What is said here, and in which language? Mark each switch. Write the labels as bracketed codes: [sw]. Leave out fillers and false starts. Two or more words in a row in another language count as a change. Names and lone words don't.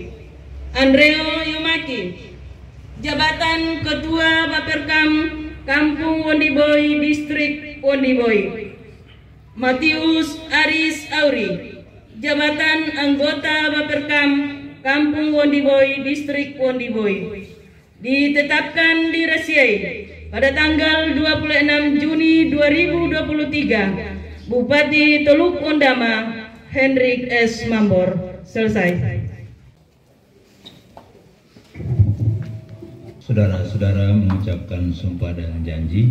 [id] Andreo Yomaki, jabatan Ketua Baperkam Kampung Wondiboy Distrik Wondiboy. Matius Aris Auri, jabatan anggota Baperkam Kampung Wondiboy Distrik Wondiboy. Ditetapkan di Resiai pada tanggal 26 Juni 2023. Bupati Teluk Ondama Hendrik S. Mambor. Selesai. Saudara-saudara mengucapkan sumpah dan janji.